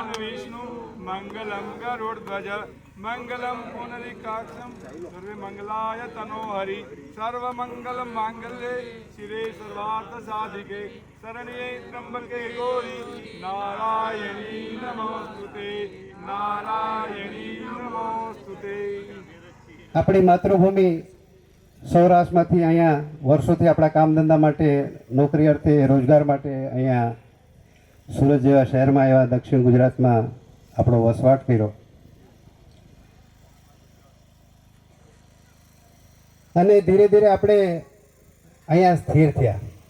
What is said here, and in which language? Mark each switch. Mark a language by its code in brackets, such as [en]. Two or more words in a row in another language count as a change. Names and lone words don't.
[sa] विष्णु मंगलम गरुड़ध्वज मंगलम पुनरिकाक्षम सर्वे मंगलाय तनोहरि सर्वमंगल मांगल्ये शिवे सर्वार्थ साधिके शरण्ये त्र्यंबके गौरी नारायणी नमोस्तुते नारायणी नमोस्तुते। [gu] આપણી માતૃભૂમિ સૌરાષ્ટ્રમાંથી અહીંયા વર્ષોથી આપણા કામ ધંધા માટે નોકરી અર્થે રોજગાર માટે અહીંયા સુરત જેવા શહેરમાં આવ્યા, દક્ષિણ ગુજરાતમાં આપણો વસવાટ કર્યો અને ધીરે ધીરે આપણે અહીંયા સ્થિર થયા